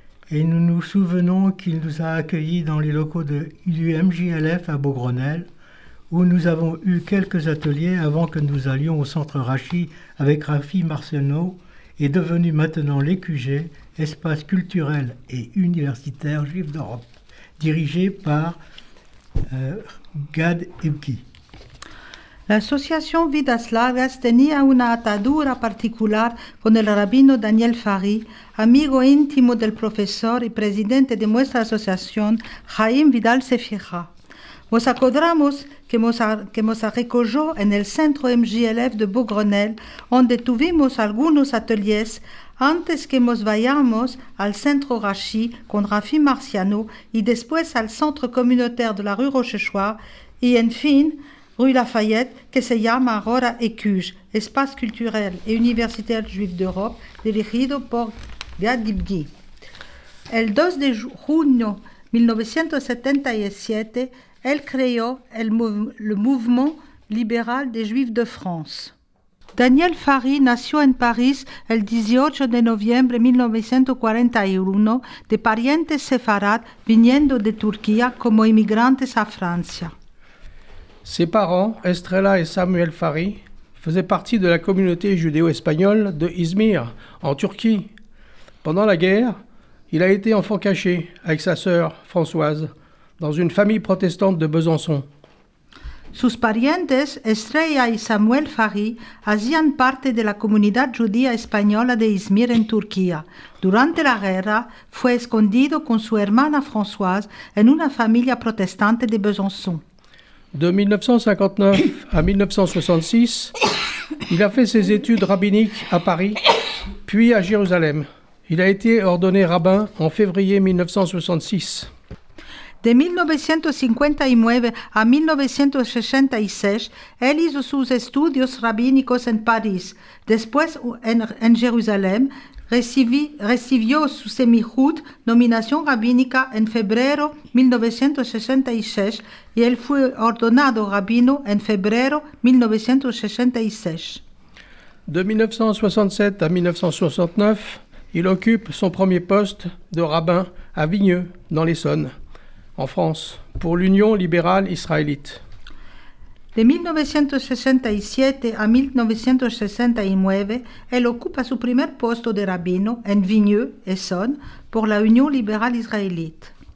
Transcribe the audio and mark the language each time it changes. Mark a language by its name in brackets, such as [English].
[French] Et nous nous souvenons qu'il nous a accueillis dans les locaux du MJLF à Beaugrenelle, où nous avons eu quelques ateliers avant que nous allions au centre Rachi avec Rafi Marcelneau, et devenu maintenant l'EQG, espace culturel et universitaire juif d'Europe, dirigé par Gad Ibki. [Ladino] La Asociación Vidas Largas tenía una atadura particular con el rabino Daniel Fari, amigo íntimo del profesor y presidente de nuestra asociación, Chaim Vidal Sefira. Nos acordamos que nos recogió en el centro MJLF de Beaugrenelle, donde tuvimos algunos ateliers antes que nos vayamos al centro Rachi con Rafi Marciano y después al centro communautaire de la rue Rochechouart y en fin, rue Lafayette, que se llama ahora EQUJ, Espace Culturel et Universitaire Juif d'Europe, dirigido por Gad Ibki. El 2 de junio de 1977, él creó [French] le mouvement libéral des Juifs de France. [Ladino] Daniel Fari nació en París el 18 de noviembre de 1941 de parientes sefarad viniendo de Turquía como inmigrantes a Francia. [French] Ses parents, Estrella et Samuel Fari, faisaient partie de la communauté judéo-espagnole de Izmir, en Turquie. Pendant la guerre, il a été enfant caché avec sa sœur Françoise dans une famille protestante de Besançon. [Ladino] Sus parientes, Estrella y Samuel Fari, hacían parte de la comunidad judía española de Izmir en Turquía. Durante la guerra, fue escondido con su hermana Françoise en una familia protestante de Besançon. [French] De 1959 à 1966, il a fait ses études rabbiniques à Paris, puis à Jérusalem. Il a été ordonné rabbin en février 1966. [Ladino] De 1959 a 1966, él hizo sus estudios rabínicos en París. Después, en Jerusalén, recibió su semijud, nominación rabínica, en febrero de 1966 y él fue ordenado rabino en febrero de 1966. [French] De 1967 à 1969, il occupe son premier poste de rabbin à Vigneux, dans l'Essonne, en France, pour l'Union libérale israélite. [Ladino] De 1967 a 1969, él ocupa su primer puesto de rabino en Vigneux, Essonne, pour la Union libérale israélite.